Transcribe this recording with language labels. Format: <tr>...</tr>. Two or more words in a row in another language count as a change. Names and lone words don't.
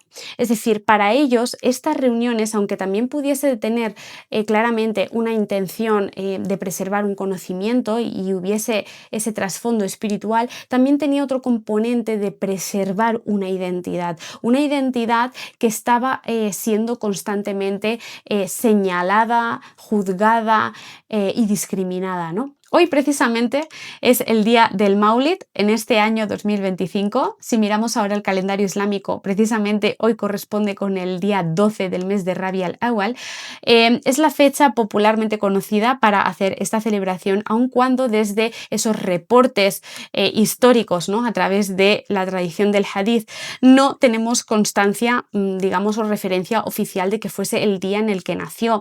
<es>Es decir, para ellos estas reuniones, aunque también pudiese tener claramente una intención de preservar un conocimiento y hubiese ese trasfondo espiritual, también tenía otro componente de preservar una identidad que estaba siendo constantemente señalada, juzgada y discriminada, ¿no? Hoy precisamente es el día del Maulid en este año 2025. Si miramos ahora el calendario islámico, precisamente hoy corresponde con el día 12 del mes de Rabi al-Awwal. Es la fecha popularmente conocida para hacer esta celebración, aun cuando desde esos reportes históricos, ¿no?, a través de la tradición del hadith, no tenemos constancia, digamos, o referencia oficial de que fuese el día en el que nació.</es>